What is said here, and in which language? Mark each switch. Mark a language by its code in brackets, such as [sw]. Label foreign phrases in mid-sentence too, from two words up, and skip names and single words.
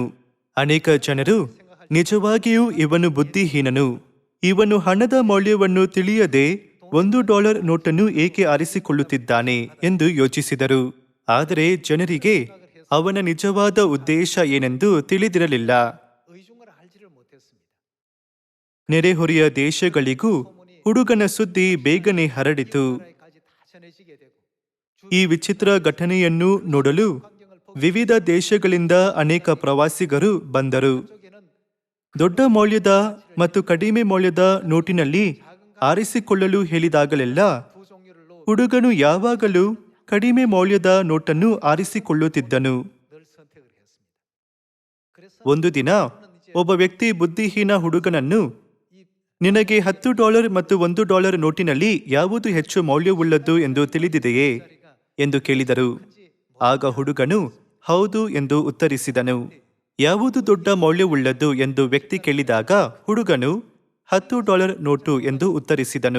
[kn] ಅನೇಕ ಜನರು ನಿಜವಾಗಿಯೂ ಇವನು ಬುದ್ಧಿಹೀನನು, ಇವನು ಹಣದ ಮೌಲ್ಯವನ್ನು ತಿಳಿಯದೆ $1 ನೋಟನ್ನು ಏಕೆ ಆರಿಸಿಕೊಳ್ಳುತ್ತಿದ್ದಾನೆ ಎಂದು ಯೋಚಿಸಿದರು. ಆದರೆ ಜನರಿಗೆ ಅವನ ನಿಜವಾದ ಉದ್ದೇಶ ಏನೆಂದು ತಿಳಿದಿರಲಿಲ್ಲ. [ko] 의중을 알지를 못했습니다. [kn] ನೆರೆಹೊರೆಯ ದೇಶಗಳಿಗೂ ಹುಡುಗನ ಸುದ್ದಿ ಬೇಗನೆ ಹರಡಿತು. [ko] 나라에까지 다 전해지게 되고 [kn] ಈ ವಿಚಿತ್ರ ಘಟನೆಯನ್ನು ನೋಡಲು ವಿವಿಧ ದೇಶಗಳಿಂದ ಅನೇಕ ಪ್ರವಾಸಿಗರು ಬಂದರು. [ko] 쪽에는 [kn] ದೊಡ್ಡ ಮೌಲ್ಯದ ಮತ್ತು ಕಡಿಮೆ ಮೌಲ್ಯದ ನೋಟಿನಲ್ಲಿ ಆರಿಸಿಕೊಳ್ಳಲು ಹೇಳಿದಾಗಲೆಲ್ಲ [ko] 두 종류를 [kn] ಹುಡುಗನು ಯಾವಾಗಲೂ ಕಡಿಮೆ ಮೌಲ್ಯದ ನೋಟನ್ನು ಆರಿಸಿಕೊಳ್ಳುತ್ತಿದ್ದನು. [ko] 늘 선택을 했습니다. 그래서 [kn] ಒಂದು ದಿನ ಒಬ್ಬ ವ್ಯಕ್ತಿ ಬುದ್ಧಿಹೀನ ಹುಡುಗನನ್ನು, ನಿನಗೆ $10 ಮತ್ತು $1 ನೋಟಿನಲ್ಲಿ ಯಾವುದು ಹೆಚ್ಚು ಮೌಲ್ಯವುಳ್ಳದ್ದು ಎಂದು ತಿಳಿದಿದೆಯೇ ಎಂದು ಕೇಳಿದರು. ಆಗ ಹುಡುಗನು ಹೌದು ಎಂದು ಉತ್ತರಿಸಿದನು. ಯಾವುದು ದೊಡ್ಡ ಮೌಲ್ಯವುಳ್ಳದ್ದು ಎಂದು ವ್ಯಕ್ತಿ ಕೇಳಿದಾಗ ಹುಡುಗನು $10 ನೋಟು ಎಂದು ಉತ್ತರಿಸಿದನು.